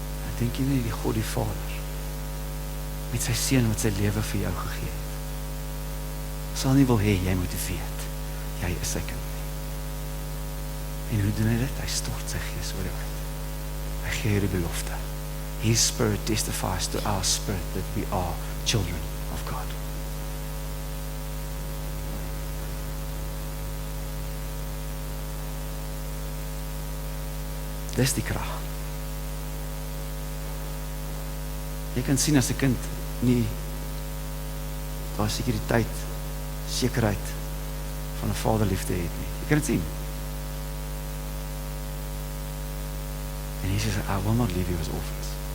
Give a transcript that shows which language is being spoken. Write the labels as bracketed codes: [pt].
[af] Ek dink jy nie die God die Vader met sy seun wat sy lewe vir jou gegee het, sal nie wil hê jy moet weet, jy is sy kind nie. En hoe doen hy dit? Hy stort sy Gees oor jou uit. Hy gee jou die belofte. [en] His Spirit testifies to our spirit that we are children of God. [af] Dis die krag. Jy kan sien as 'n kind nie daar sekuriteit, sekerheid van 'n vaderliefde het nie. Jy kan dit sien. En Jesus sê, [en] I will not leave you as orphans.